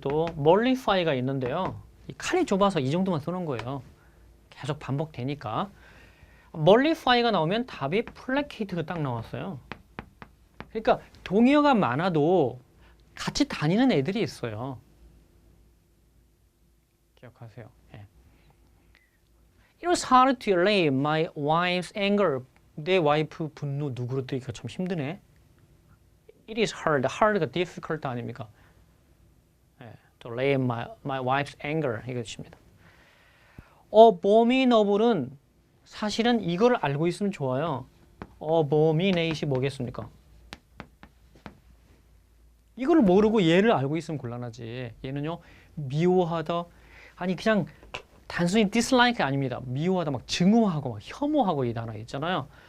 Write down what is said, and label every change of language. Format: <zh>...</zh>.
<ko>또 mollify가 있는데요. 이 칸이 좁아서 이 정도만 써놓은 거예요. 계속 반복되니까. mollify가 나오면 답이 placate가 딱 나왔어요. 그러니까 동의어가 많아도 같이 다니는 애들이 있어요. 기억하세요.</ko> <en>It was hard to allay my wife's anger.</en> <ko>내 와이프 분노 누구로 뜨기가 참 힘드네.</ko> <en>It is hard.</en> <ko>hard가 difficult 아닙니까?</ko> <en>To allay my wife's anger 이것입니다.</en> <ko>abominable은 사실은 이걸 알고 있으면 좋아요. abominate이 뭐겠습니까? 이걸 모르고 얘를 알고 있으면 곤란하지. 얘는요, 미워하다. 아니 그냥 단순히 dislike 아닙니다. 미워하다, 막 증오하고, 막 혐오하고 이 단어 있잖아요.</ko>